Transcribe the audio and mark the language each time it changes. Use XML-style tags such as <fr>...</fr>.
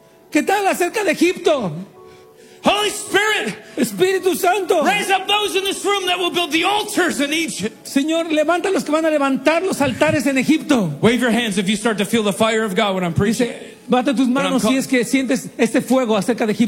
<es>¿Qué tal acerca de Egipto?</es> <en>Holy Spirit,</en> <es>Espíritu Santo,</es> <en>raise up those in this room that will build the altars in Egypt.</en> <es>Señor, levanta los que van a levantar los altares en Egipto.</es> <en>Wave your hands if you start to feel the fire of God when I'm preaching.</en> <es>Bata tus manos si es que sientes este fuego acerca de Egipto.</es>